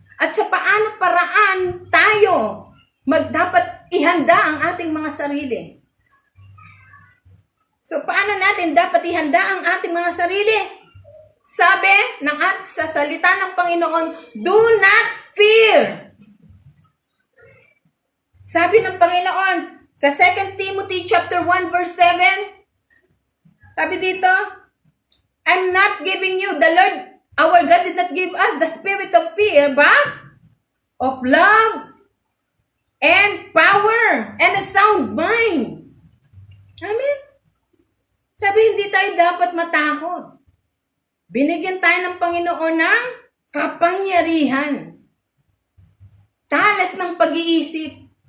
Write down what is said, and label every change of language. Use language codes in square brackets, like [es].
[tl] At sa paano paraan tayo dapat ihanda ang ating mga sarili. So paano natin dapat ihanda ang ating mga sarili? Sabi sa salita ng Panginoon, [en] do not fear. [tl] Sabi ng Panginoon sa 2 Timothy chapter 1 verse 7, sabi dito, [en] I'm not giving you, the Lord, our God did not give us the spirit of fear, but of love and power and a sound mind. [tl] Amen? Sabi, hindi tayo dapat matakot. Binigyan tayo ng Panginoon ng kapangyarihan. Talas ng pag-iisip.